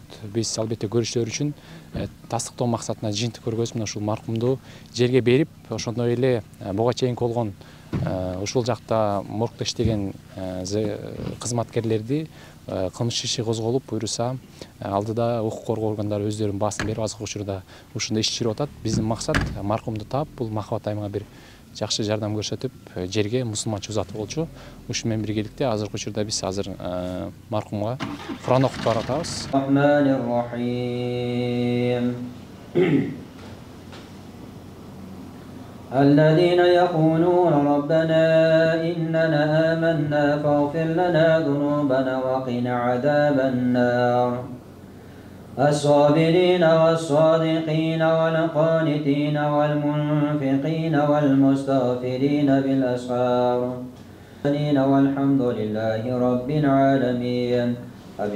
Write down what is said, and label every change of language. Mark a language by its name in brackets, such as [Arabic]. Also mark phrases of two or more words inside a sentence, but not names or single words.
[Kyrgyz] Биз албетте көрүүчүлөр үчүн тастыктоо максатында жыйынтык көргөзүп, мына ушул маркумду жерге берип, ошондой эле буга чейинки болгон ушул жакта моргто иштеген кызматкерлерди кылмыш иши козголуп, буюрса алдыда укук коргоо органдары өздөрүнүн баасын берип, азыркы учурда ушундай иш чыгып атат. Биздин максат маркумду таап, бул Махабат айымга бир жакшы жардам көрсөтүп, жерге мусулманча узатып болчу. Ушу менен биргеликте азыркы учурда биз маркумга Кур'ан окутуп баратабыз. [Arabic] الذين يقولون ربنا إننا آمنا فاغفر لنا ذنوبنا وقنا عذاب النار الصابرين والصادقين والقانتين والمنفقين والمستغفرين بالأسحار والحمد لله رب العالمين آمين.